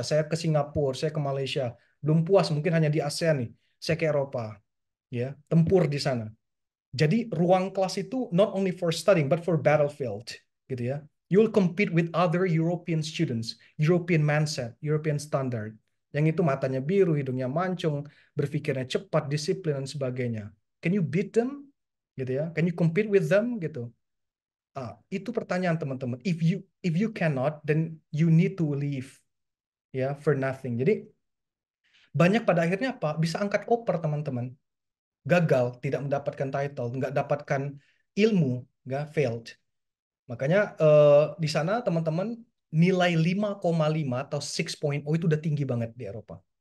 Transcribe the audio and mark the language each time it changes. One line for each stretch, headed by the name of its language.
Indonesian: Saya ke Singapura, saya ke Malaysia. Belum puas, mungkin hanya di ASEAN nih. Saya ke Eropa. Ya, tempur di sana. Jadi ruang kelas itu
English: not only for studying but for battlefield,
Indonesian: gitu ya.
English: You will compete with other European students, European mindset, European standard.
Indonesian: Yang itu matanya biru, hidungnya mancung, berpikirnya cepat, disiplin dan sebagainya.
English: Can you beat them?
Indonesian: Gitu ya.
English: Can you compete with them?
Indonesian: Gitu. Itu pertanyaan teman-teman.
English: If you cannot, then you need to leave, ya, for nothing.
Indonesian: Jadi banyak pada akhirnya apa? Bisa angkat koper teman-teman. Gagal, tidak mendapatkan title, nggak dapatkan ilmu, nggak failed. Makanya di sana teman-teman nilai 5,5 atau 6.0 itu udah tinggi banget di Eropa.